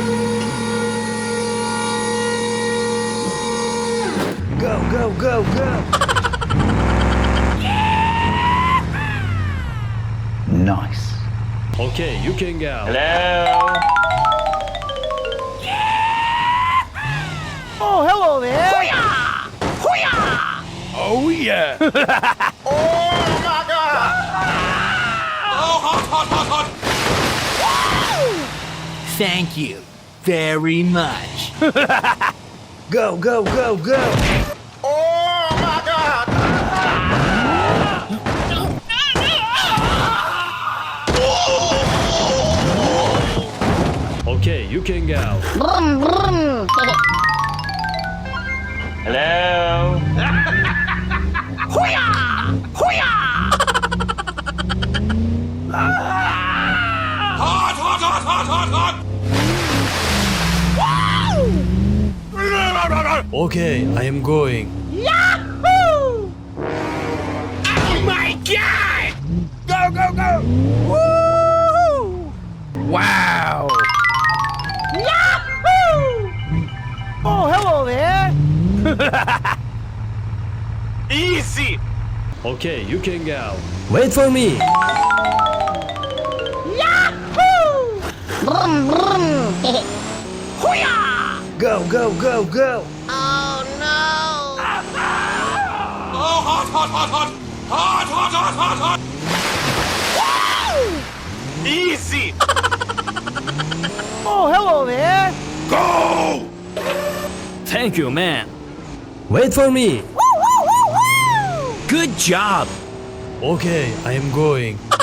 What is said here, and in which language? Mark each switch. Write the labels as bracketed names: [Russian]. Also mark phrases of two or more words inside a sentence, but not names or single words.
[English] Go, go, go, go. Nice. Okay, you can go. Hello. Oh, hello there! Hoo-yah! Hoo-yah! Oh, yeah. Oh my God! Oh, hot, hot, hot, hot! Thank you very much. Go, go, go, go. Oh my God! Okay, you can go. Brum, brum. Hello. Hoo-yah! Hoo-yah! Hot, hot, hot, hot, hot, hot! Okay, I am going. Yahoo! Oh my God! Go, go, go! Woo! Wow. Yahoo! Oh, hello there! Easy. Okay, you can go. Wait for me. Yahoo! Brum, brum. Hoo-yah! Go, go, go, go. Oh no! Oh, hot, hot, hot, hot! Hot, hot, hot, hot, hot! Easy. Oh, hello there! Go! Thank you, man. Wait for me. Woo, woo, woo, woo! Good job. Okay, I am going.